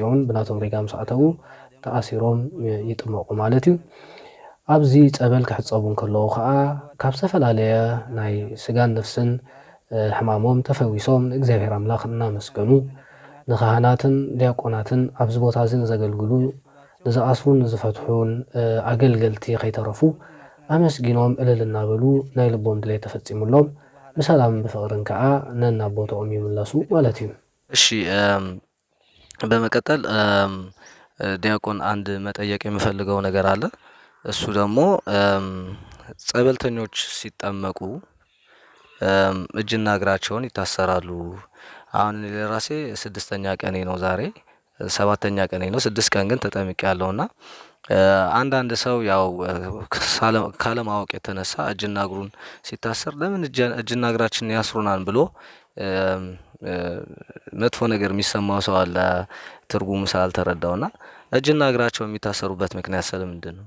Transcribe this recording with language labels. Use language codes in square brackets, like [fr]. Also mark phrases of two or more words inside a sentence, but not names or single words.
[ti] እውን ብናቶም ሪጋ ምስ ኣተዉ ተኣሲሮም ይጥመቁ ማለት እዩ። ኣብዚ ፀበል ክሕፀቡ ከለዉ ከዓ ካብ ዝተፈላለየ ናይ ስጋን ነፍስን ሕማሞም ተፈዊሶም ንእግዚኣብሔር ኣምላኽ እናመስገኑ ንካህናትን ዲያቆናትን ኣብዚ ቦታ እዚ ንዘገልግሉ ንዝኣስሩን ንዝፈትሑን ኣገልገልቲ ከይተረፉ ኣመስጊኖም እልል እናበሉ ናይ ልቦም ድሌት ተፈፂሙሎም ብሰላምን ብፍቅርን ከዓ ነናቦቶኦም ይምለሱ ማለት እዩ። [am] እሺ በመቀጠል ዲያቆን አንድ መጠየቅ የምፈልገው ነገር አለ። እሱ ደግሞ ጸበልተኞች ሲጠመቁ እጅና እግራቸውን ይታሰራሉ። አሁን ለራሴ 6ኛ ቀኔ ነው ዛሬ 7ኛ ቀኔ ነው። 6 ቀን ግን ተጠምቄያለሁና አንዳንድ ሰው ያው ካለማወቅ የተነሳ እጅና እግሩን ሲታሰር ለምን እጅና እግራችንን ያስሩናል ብሎ መጥፎ ነገር የሚሰማው ሰው አለ ትርጉሙ ስላልተረዳውና እጅና እግራቸው የሚታሰሩበት ምክንያት ስለምንድን ነው?